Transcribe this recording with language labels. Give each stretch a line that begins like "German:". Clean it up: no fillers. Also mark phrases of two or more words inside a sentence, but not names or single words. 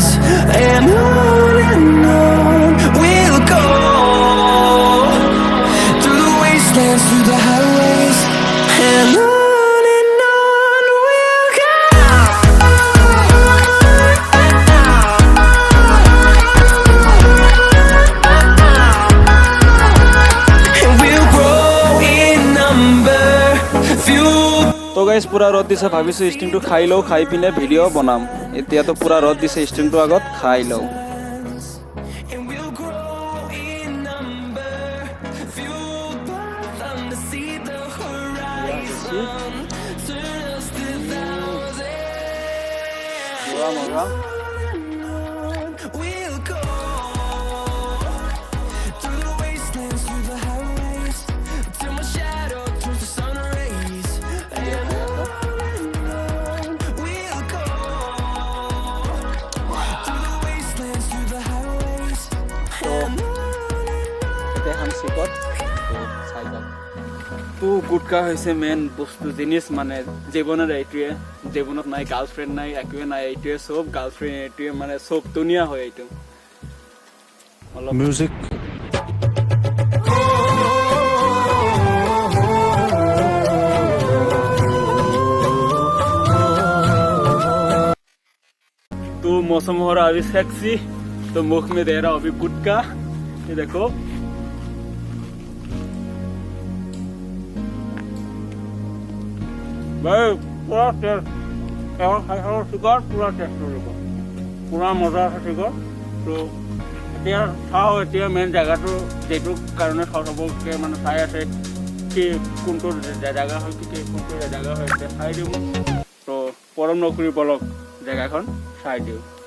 English: And on we'll go, through the wastelands, through the highways, and on we'll go. And we'll grow in number, fueled.
Assamese: তো গাইজ পুৰা ৰ'দ দিছে, ভাবিছোঁ ষ্টিংটো খাই লওঁ, খাই পিনে ভিডিঅ' বনাম। এতিয়াতো পুৰা ৰ'দ দিছে, ষ্টিংটো আগত খাই লওঁ।
English: And we'll grow in number, fueled by them to see the horizon, turn us to thousands. We'll go through the wastelands, through the highways, till my shadow turns to sun rays. And on we'll go through the wastelands, through the highways.
Assamese: এতিয়া এখন চিকত চাই যাওক। তো গুটকা হৈছে মেইন বস্তু জিনিস, মানে জীৱনত এইটোৱে। জীৱনত নাই গাৰ্লফ্ৰেণ্ড, নাই একোৱে নাই, এইটোৱে চব গাৰ্লফ্ৰেণ্ড, এইটোৱে মানে চব দুনিয়া হয় এইটো। অলপ Music.
Hindi: तो मौसम हो रहा अभी सेक्सी, तो मुख में दे रहा हूँ अभी गुटका। ये देखो भाई, पूरा टेस्ट
Assamese: চিগাৰ পুৰা টেষ্ট কৰিব, পুৰা মজা আছে চিগাৰ। তো এতিয়া চাওঁ, এতিয়া মেইন জেগাটো যিটো কাৰণে চবকে মানে চাই আছে কি কোনটো জেগা হয়, কি কোনটো জেগা হয় এতিয়া চাই দিওঁ। তো পৰম নকৰি বলক জেগাখন চাই দিওঁ।